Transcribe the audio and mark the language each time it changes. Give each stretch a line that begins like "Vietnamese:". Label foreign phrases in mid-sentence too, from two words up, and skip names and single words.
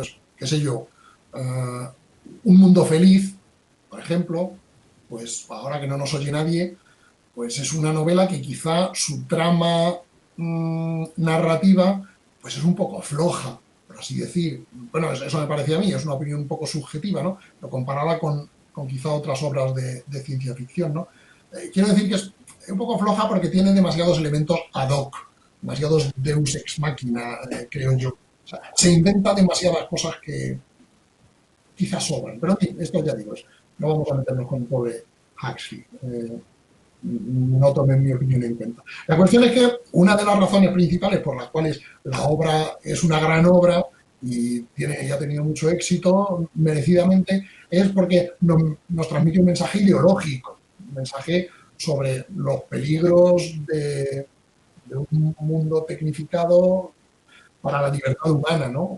Spanish: Pues, qué sé yo, Un mundo feliz, por ejemplo, pues ahora que no nos oye nadie, pues es una novela que quizá su trama narrativa pues es un poco floja, por así decir. Bueno, eso me parece a mí, es una opinión un poco subjetiva, ¿no? Lo comparaba con quizá otras obras de ciencia ficción, ¿no? Quiero decir que es un poco floja porque tiene demasiados elementos
Latin: ad hoc,
Spanish: demasiados
Latin: deus ex machina,
Spanish: creo yo. O sea, se inventa demasiadas cosas que quizás sobran. Pero en fin, esto ya digo, no vamos a meternos con el pobre Huxley. No tomen mi opinión en cuenta. La cuestión es que una de las razones principales por las cuales la obra es una gran obra y ha tenido mucho éxito merecidamente es porque nos transmite un mensaje ideológico, un mensaje sobre los peligros de un mundo tecnificado para la libertad humana, ¿no?